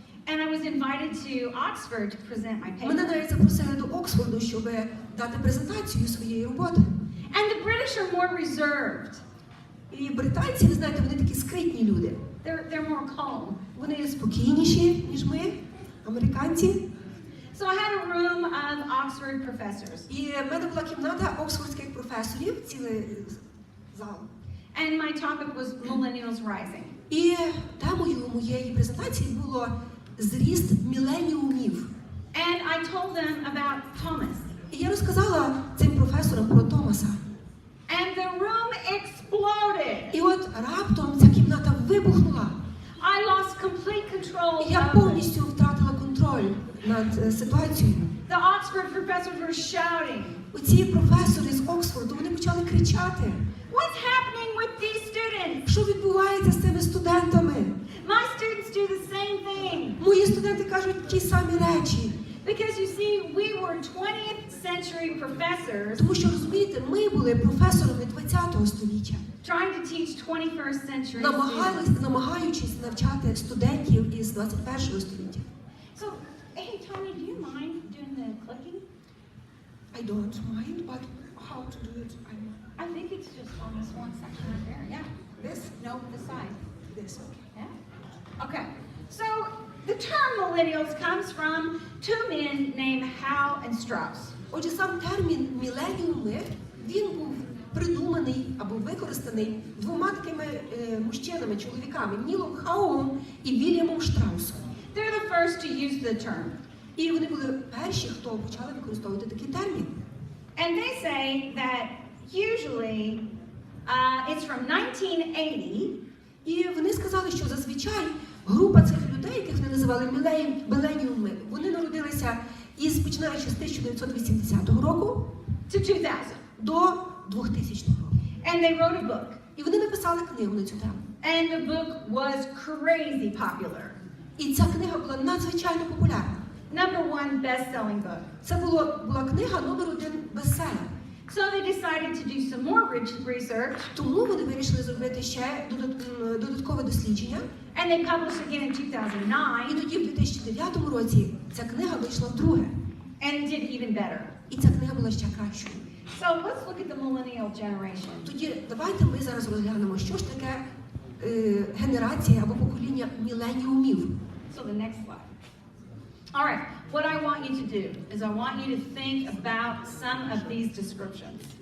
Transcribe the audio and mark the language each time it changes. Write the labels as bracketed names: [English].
[English] And I was invited to Oxford to present my [Ukrainian] Мене [English] paper. [Ukrainian] навіть запросили до Оксфорду, щоб дати презентацію своєї роботи. [English] And the British are more reserved. [Ukrainian] І британці, ви знаєте, вони такі скритні люди. [English] They're more calm. [Ukrainian] Вони спокійніші, ніж ми, американці. [English] So I had a room of Oxford professors. [Ukrainian] І в мене була кімната оксфордських професорів, цілий зал. [English] And my topic was millennials rising. [Ukrainian] І темою моєї презентації було зріст міленіумів. [English] And I told them about Thomas. [Ukrainian] І я розказала цим професорам про Томаса. [English] And the room exploded. [Ukrainian] І от раптом ця кімната вибухнула. [English] I lost complete control [Ukrainian] І я [English] of it. [Ukrainian] повністю втратила контроль над ситуацією. [English] The Oxford professors were shouting. [Ukrainian] Оці професори з Оксфорду, вони почали кричати. [English] What's happening with these students? [Ukrainian] Що відбувається з цими студентами? [English] My students do the same thing. [Ukrainian] Мої студенти кажуть ті самі речі. [English] Because you see, we were 20th century professors [Ukrainian] Тому що, розумієте, ми були професорами 20-го століття, [English] trying to teach 21st century students. [Ukrainian] намагаючись навчати студентів із 21-го століття. [English] So, hey Tony, do you mind doing the clicking? I don't mind, but how to do it? I think it's just on this one section right there. Yeah. This? No, the side. This, okay. Yeah. Okay. So the term millennials comes from two men named Howe and Strauss. [Ukrainian] Отже, сам термін міленіуми, він був придуманий або використаний двома такими мужчинами, чоловіками, Нілом Хауом і Вільямом Штраусом. [English] They're the first to use the term. [Ukrainian] І вони були перші, хто почали використовувати такий термін. [English] And they say that usually it's from 1980. [Ukrainian] І вони сказали, що зазвичай група цих людей, яких вони називали міленіуми, вони народилися починаючи з 1980 року [English] To 2000. [Ukrainian] до 2000 року. [English] And they wrote a book. [Ukrainian] І вони написали книгу на цю тему. [English] And the book was crazy popular. [Ukrainian] І ця книга була надзвичайно популярна. [English] Number one best-selling book. [Ukrainian] Це була книга номер 1 бестселер. [English] So they decided to do some more research. [Ukrainian] Тому вони вирішили зробити ще додаткове дослідження. [English] And they published again in 2009. [Ukrainian] І тоді в 2009 році ця книга вийшла вдруге. [English] And did even better. [Ukrainian] І ця книга була ще кращою. [English] So let's look at the millennial generation. [Ukrainian] Тоді давайте ми зараз розглянемо, що ж таке генерація або покоління міленіумів. [English] So the next slide. All right, what I want you to do is I want you to think about some of these descriptions.